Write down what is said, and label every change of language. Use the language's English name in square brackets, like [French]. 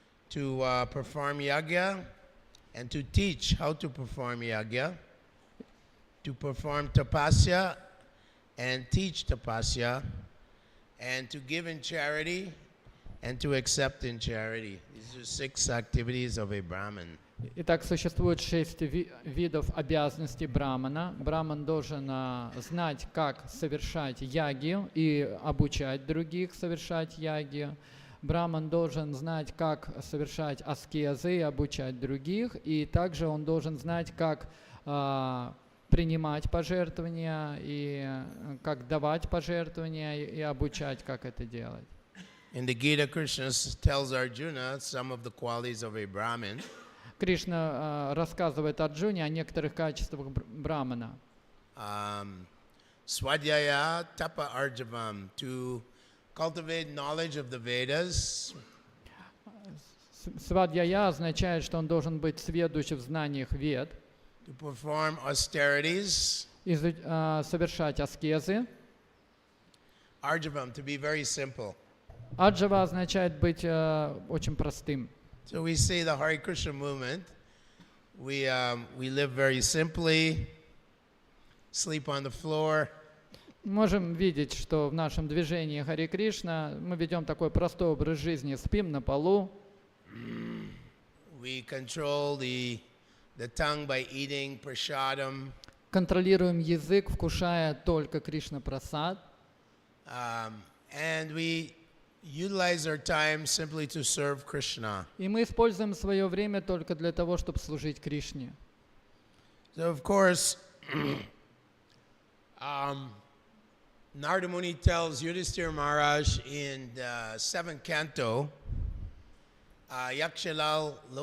[English] To perform yagya and to teach how to perform yagya, to perform tapasya and teach tapasya, and to give in charity and to accept in charity. These are 6 activities of a Brahmin. [Russian] Итак, существует 6 видов обязанностей брамана. Браман должен знать, как совершать ягью и обучать других совершать ягью. Браман должен знать, как совершать аскезы и обучать других. И также он должен знать, как принимать пожертвования и как давать пожертвования и обучать, как это делать. [English] In the Gita, Krishna tells Arjuna some of the qualities of a Brahmin. [Russian] Кришна рассказывает Арджуне о некоторых качествах брамана. [Sanskrit] Swadhyaya tapa arjavam, [English] to cultivate knowledge of the Vedas. [Russian] Свадьяя означает, что он должен быть сведущ в знаниях вед, [English] To perform austerities. [Russian] совершать аскезы. [English] Arjavam, to be very simple. [Russian] Аджава означает быть очень простым. [English] So we see the Hare Krishna movement. We live very simply, sleep on the floor. [Russian] Можем видеть, что в нашем движении Харе Кришна мы ведем такой простой образ жизни, спим на полу. [English] We control the tongue by eating prasadam. [Russian] Контролируем язык, вкушая только Кришна Прасад. [English] And we utilize our time simply to serve Krishna. [Russian] И мы используем свое время только для того, чтобы служить Кришне. [English] So of course, Narada Muni tells Yudhishthira Maharaj in the 7th canto, Yakshalal